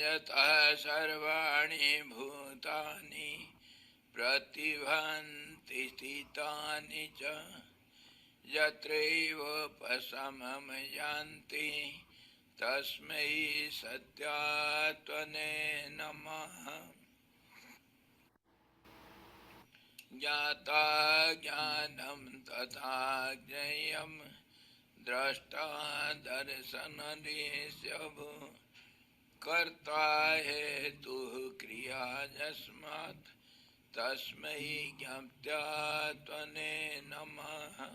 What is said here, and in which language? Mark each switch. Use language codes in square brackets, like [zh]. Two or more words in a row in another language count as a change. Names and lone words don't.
[sa] यतः सर्वाणि भूतानि प्रतिभान्ति स्थितानि च यत्रैवोपशमं यान्ति तस्मै सत्यात्मने नमः ज्ञाता ज्ञानम तथा ज्ञेयम दृष्टा दर्शन सब कर्ता हेतु क्रिया जस्मात् तस्मै ज्ञप्त्या त्वने नमः